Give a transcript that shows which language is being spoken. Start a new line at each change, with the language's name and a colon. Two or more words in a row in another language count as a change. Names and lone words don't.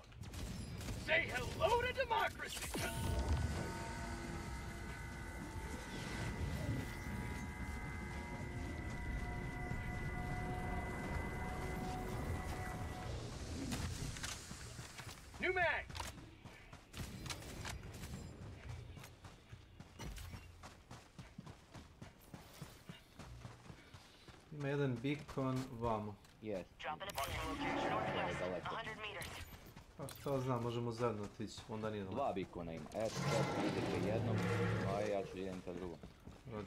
English: Say hello to democracy. New mag.
Bosnian: Ima jedan beacon vamo. Jes.
English: Dropping a pin. Location northwest.
Bosnian: Daleko.
English: 100 meters.
Bosnian: Pa šta znam, možemo zajedno otići, onda nije daleko. Dva bikona ima. Eto, sad idete jednom, a ja ću idem ka drugom.
English: Roger